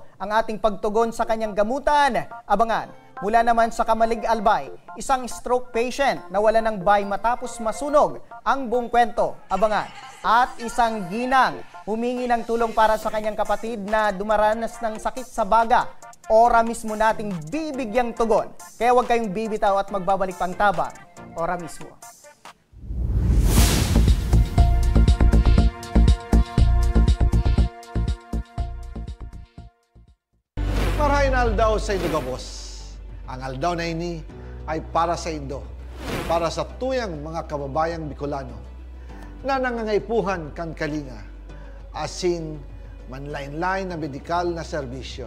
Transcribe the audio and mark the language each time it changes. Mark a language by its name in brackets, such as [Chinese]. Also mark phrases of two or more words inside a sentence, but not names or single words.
[Filipino] Ang ating pagtugon sa kanyang gamutan, abangan. Mula naman sa Kamalig Albay, isang stroke patient na wala ng bay matapos masunog. Ang buong kwento, abangan. At isang ginang, humingi ng tulong para sa kanyang kapatid na dumaranas ng sakit sa baga. Ora mismo nating bibigyang tugon. Kaya huwag kayong bibitaw at magbabalik pang Tabang. Ora mismo. [Bikol] Marahin aldaw sa Indo Gabos. Ang aldaw na ini ay para sa Indo, para sa tuyang mga kababayang Bicolano na nangangaipuhan kan kalinga, asin manlain-lain na medikal na serbisyo.